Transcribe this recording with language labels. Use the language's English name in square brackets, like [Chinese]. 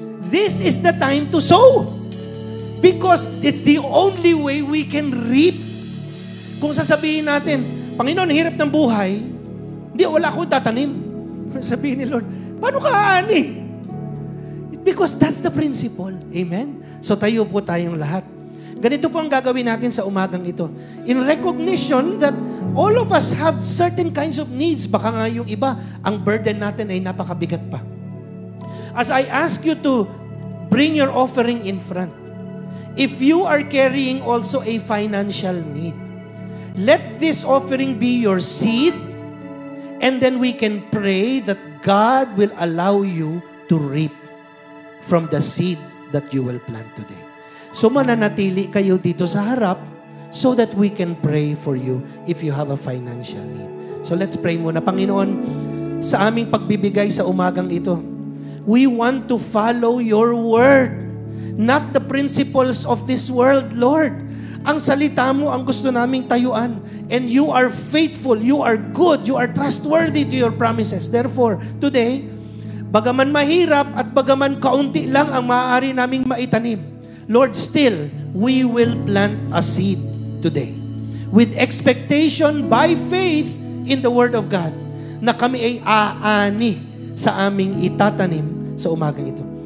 [English] This is the time to sow. Because it's the only way we can reap. [Filipino] Kung sasabihin natin, Panginoon, hirap ng buhay, hindi, wala akong tatanim. Sabihin ni Lord, paano ka aani? [English] Because that's the principle. [Filipino] Amen? So tayo po tayong lahat. Ganito po ang gagawin natin sa umagang ito. [English] In recognition that all of us have certain kinds of needs. [Filipino] Baka nga yung iba, ang burden natin ay napakabigat pa. [English] As I ask you to bring your offering in front, if you are carrying also a financial need, let this offering be your seed, and then we can pray that God will allow you to reap from the seed that you will plant today. So [Filipino] mananatili kayo dito sa harap [English] so that we can pray for you if you have a financial need. So let's pray muna. [Filipino] Panginoon, sa aming pagbibigay sa umagang ito, [English] we want to follow your word, not the principles of this world, Lord. [Filipino] Ang salita mo ang gusto naming tayuan. [English] And you are faithful, you are good, you are trustworthy to your promises. [Filipino] Therefore, today, bagaman mahirap at bagaman kaunti lang ang maaari naming maitanim, Lord, [English] still, we will plant a seed today. With expectation by faith in the Word of God, [Filipino] na kami ay aani sa aming itatanim sa umagang ito.